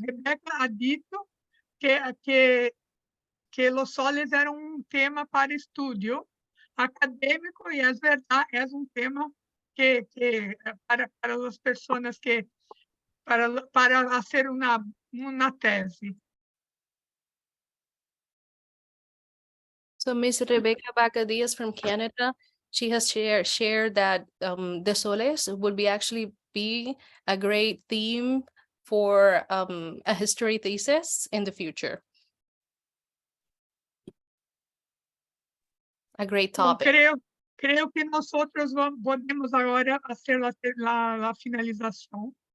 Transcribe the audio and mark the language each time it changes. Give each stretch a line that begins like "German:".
Portuguese: Rebeca ha dito que os soles eram tema para estudo acadêmico, e é verdade, é tema que para as pessoas para fazer uma tese.
English: So Miss Rebecca Bacadias from Canada, she has shared that the soles would actually be a great theme for a history thesis in the future. A great topic.
Spanish: Creo que nosotros
Portuguese: podemos agora fazer a finalização.